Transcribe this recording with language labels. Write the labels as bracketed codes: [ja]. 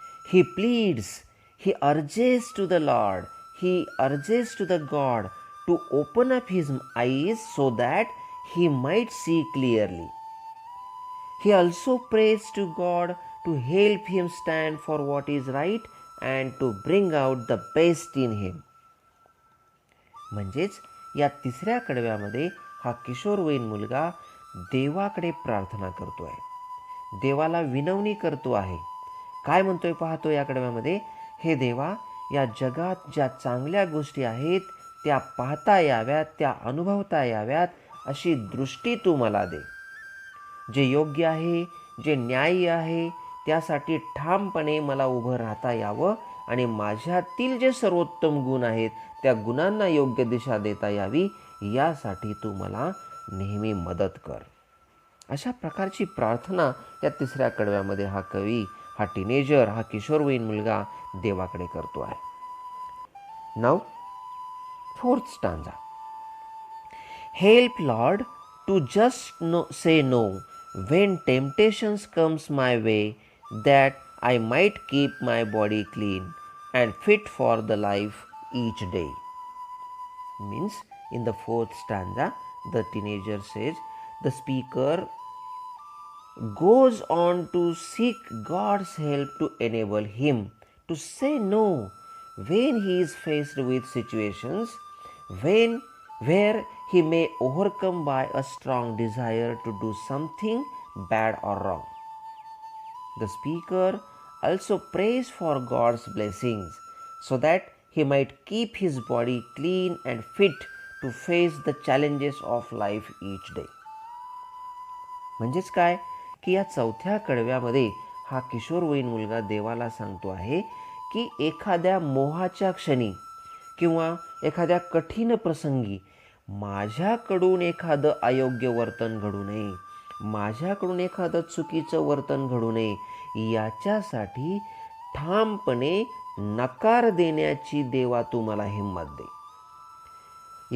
[en] He pleads, he urges to the Lord, he urges to the God to open up his eyes so that he might see clearly. He also prays to God to help him stand for what is right and to bring out the best in him. [mr] म्हणजेच या तिसऱ्या कडव्यामध्ये हा किशोरवयीन मुलगा देवाकडे प्रार्थना करतोय, देवाला विनवणी करतो आहे. काय म्हणतोय पाहतो या कडव्यामध्ये, हे देवा, या जगात ज्या चांगल्या गोष्टी आहेत त्या पाहता याव्यात, त्या अनुभवता याव्यात अशी दृष्टी तू मला दे. जे योग्य आहे, जे न्याय्य आहे त्यासाठी ठामपणे मला उभं राहता यावं आणि माझ्यातील जे सर्वोत्तम गुण आहेत त्या गुणांना योग्य दिशा देता यावी, यासाठी तू मला नेहमी मदत कर. अशा प्रकारची प्रार्थना या तिसऱ्या कडव्यामध्ये हा कवी, हा टीनेजर, हा किशोरवयीन मुलगा देवाकडे करतो आहे. [en] Now fourth stanza. Help lord to just say no when temptations comes my way, that I might keep my body clean and fit for the life each day. Means in the fourth stanza, the teenager says, the speaker goes on to seek God's help to enable him to say no when he is faced with situations where he may overcome by a strong desire to do something bad or wrong. The speaker also prays for God's blessings so that he might keep his body clean and fit to face the challenges of life each day. [mr] म्हणजेच काय की या चौथ्या कडव्यामध्ये हा किशोरवयीन मुलगा देवाला सांगतो आहे की एखाद्या मोहाच्या क्षणी किंवा एखाद्या कठीण प्रसंगी माझ्याकडून एखादं अयोग्य वर्तन घडू नये, माझ्याकडून एखादं चुकीचं वर्तन घडू नये, याच्यासाठी ठामपणे नकार देण्याची देवा तू मला हिंमत दे.